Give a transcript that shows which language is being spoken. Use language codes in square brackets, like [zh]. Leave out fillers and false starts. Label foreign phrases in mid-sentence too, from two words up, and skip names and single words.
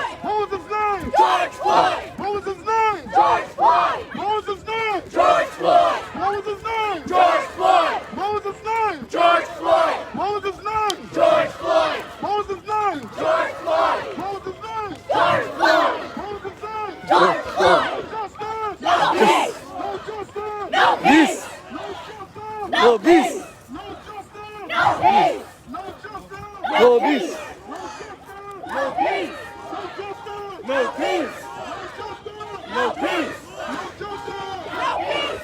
[en] What was his name? George Floyd! What was his name? George Floyd! What was his name? George Floyd! What was his name? George Floyd! What was his name? George Floyd! What was his name? George Floyd! What was his name? George Floyd! What was his name? George Floyd! What was his name? George Floyd! Justice! No peace! No justice! No Peace! No justice! No peace! No justice! No peace! No justice! No peace! No peace! No peace! No peace! No justice!